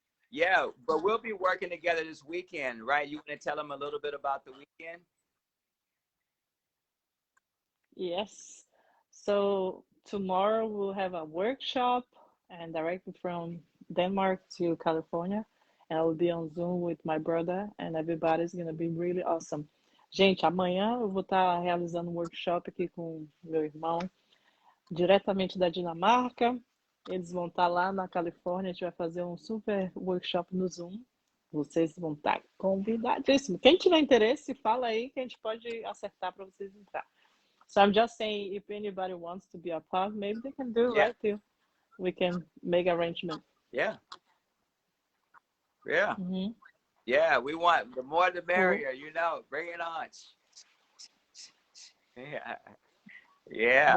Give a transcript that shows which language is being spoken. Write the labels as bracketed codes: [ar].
[en] yeah, but we'll be working together this weekend, right? You want to tell them a little bit about the weekend? Yes. So tomorrow we'll have a workshop and directly from Denmark to California. And I will be on Zoom with my brother and everybody's gonna be really awesome. [pt] Gente, amanhã eu vou estar realizando um workshop aqui com meu irmão, diretamente da Dinamarca. Eles vão estar lá na Califórnia, a gente vai fazer um super workshop no Zoom. Vocês vão estar convidadíssimos. Quem tiver interesse, fala aí que a gente pode acertar para vocês entrar. [en] So I'm just saying, if anybody wants to be a part, maybe they can do Yeah, right too. We can make arrangement. yeah, yeah, Hmm. yeah. We want the more the Cool. merrier, you know. Bring it on. Yeah, yeah,